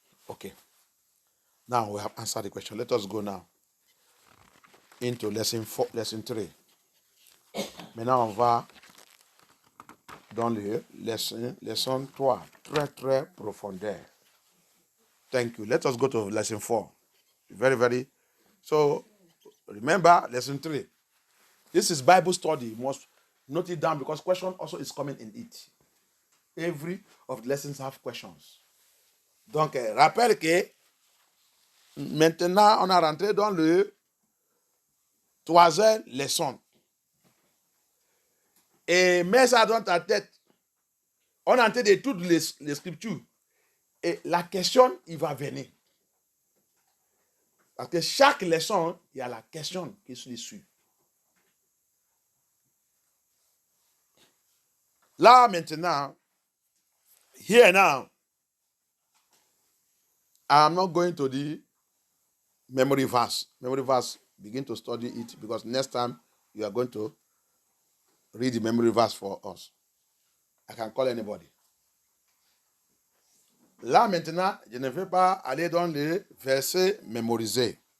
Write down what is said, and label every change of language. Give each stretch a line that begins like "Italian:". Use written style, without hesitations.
English: Okay. Now we have answered the question. Let us go now into lesson 3.
French: Maintenant, on va dans le lesson 3. Très profondeur.
English: Thank you. Let us go to lesson 4. Very. So, remember, lesson 3. This is Bible study. You must note it down because question also is coming in it. Every of the lessons have questions.
French: Donc, rappelle que maintenant, on a rentré dans le 3e leçon. Et mets ça dans ta tête. On a entendu toutes les scriptures. Et la question, il va venir. Parce que chaque leçon, il y a la question qui se suit. Là, maintenant,
English: here now, I'm not going to the memory verse. Memory verse, begin to study it because next time you are going to read the memory verse for us. I can call anybody.
French: Là, maintenant, je ne vais pas aller dans les versets mémorisés.